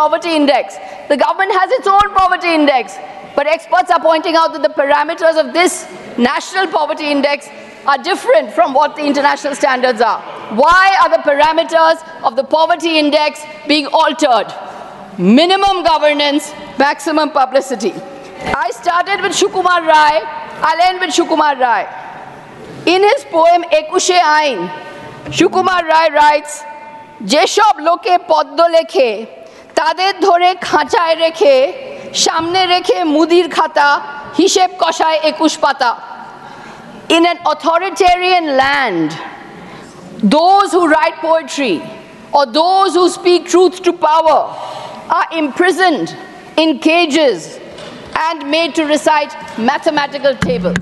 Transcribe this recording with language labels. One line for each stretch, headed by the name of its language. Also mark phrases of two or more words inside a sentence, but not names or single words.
English: The government has its own poverty index. But experts are pointing out that the parameters of this national poverty index are different from what the international standards are. Why are the parameters of the poverty index being altered? Minimum governance, maximum publicity. I started with Shukumar Rai, I'll end with Shukumar Rai. In his poem Ekushe Ain, Shukumar Rai writes,
Bangla: যেসব লোকে পদ্য লেখে, তাদের ধরে খাঁচায় রেখে, সামনে রেখে মুদির খাতা, হিসেব কষায় ২১ পাতা.
English: In an authoritarian land, those who write poetry or those who speak truth to power are imprisoned in cages and made to recite mathematical tables.